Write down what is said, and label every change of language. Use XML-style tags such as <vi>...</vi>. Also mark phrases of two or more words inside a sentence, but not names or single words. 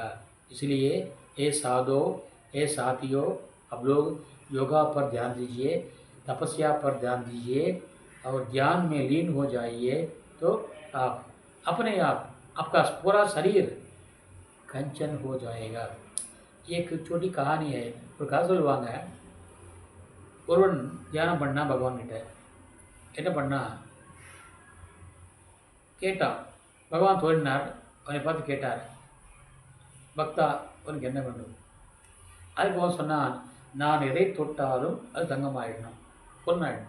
<hi>इसलिए ये साधो, ये साथियों, अब लोग योगा पर ध्यान दीजिए, तपस्या पर ध्यान दीजिए और ध्यान में लीन हो जाइए तो आप अपने आप आपका पूरा शरीर कंचन हो जाएगा. एक छोटी कहानी है.</hi> <ta>ஒரு கதை சொல்லுவாங்க, ஒருவன் தியானம் பண்ணா பகவான்கிட்ட. என்ன பண்ணா, கேட்டான். பகவான் தோன்றினார், அவனை பார்த்து கேட்டார், பக்தா உனக்கு என்ன வேண்டும்? அதுக்கு அவன் சொன்னான், நான் எதை தொட்டாலும் அது தங்கமாயிடணும், பொன்னாயிடணும்.</ta>